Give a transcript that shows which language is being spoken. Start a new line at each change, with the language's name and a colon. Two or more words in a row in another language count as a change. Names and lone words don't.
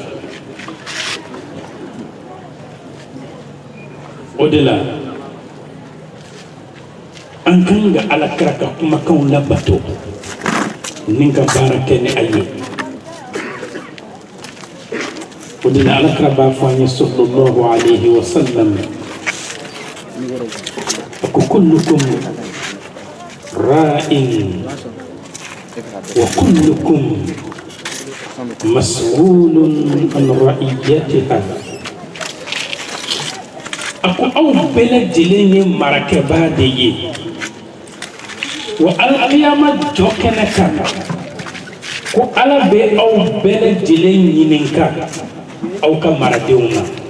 Bambara: o de la an kan ka alakira ka kumakanw labato ni ka baara kɛ ni a ye o de la alakira b'a fɔ an ye
Arabic: صلى الله عليه وسلم
Bambara: ko
Arabic: كلكم راع وكلكم مسؤول عن رعيتها
Bambara: ako aw bɛɛ lajɛlen ye marakɛbaa de ye
Arabic: والقيامة
Bambara: jɔ kɛnɛ kan ko ala bɛ aw bɛɛ lajɛlen ɲininka aw ka maradenw na